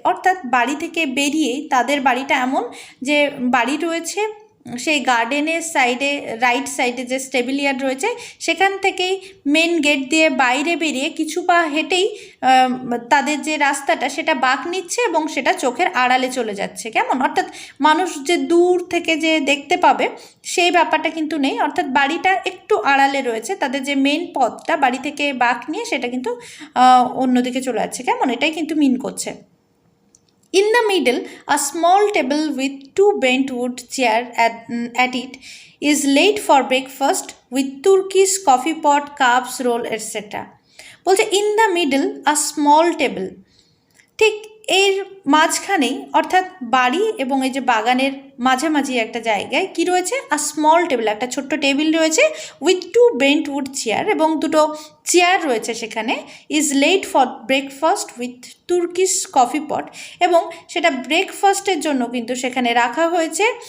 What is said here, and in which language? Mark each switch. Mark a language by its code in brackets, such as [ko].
[bn] অর্থাৎ বাড়ি থেকে বেরিয়েই তাদের বাড়িটা এমন যে বাড়ি রয়েছে সেই গার্ডেনের সাইডে, রাইট সাইডে যে স্টেবল ইয়ার্ড রয়েছে সেখান থেকেই মেন গেট দিয়ে বাইরে বেরিয়ে কিছু পা হেঁটেই তাদের যে রাস্তাটা সেটা বাঁক নিচ্ছে এবং সেটা চোখের আড়ালে চলে যাচ্ছে। কেমন? অর্থাৎ মানুষ যে দূর থেকে যে দেখতে পাবে সেই ব্যাপারটা কিন্তু নেই, অর্থাৎ বাড়িটা একটু আড়ালে রয়েছে, তাদের যে মেন পথটা বাড়ি থেকে বাঁক নিয়ে সেটা কিন্তু অন্যদিকে চলে যাচ্ছে। কেমন? এটাই কিন্তু মিন করছে। [en] In the middle, a small table with two bent wood chairs at it is laid for breakfast with Turkish coffee pot, cups, roll, etc. [bn] বলছে [en] in the middle a small table, [bn] ঠিক এর মাঝখানেই অর্থাৎ বাড়ি এবং এই যে বাগানের মাঝামাঝি একটা জায়গায় কি রয়েছে, [en] a small table, [bn] একটা ছোট্ট টেবিল রয়েছে, [en] with two bent wood chair, [bn] এবং দুটো চেয়ার রয়েছে সেখানে, [en] is laid for breakfast with Turkish coffee pot, [bn] এবং সেটা ব্রেকফাস্টের জন্য কিন্তু সেখানে রাখা হয়েছে।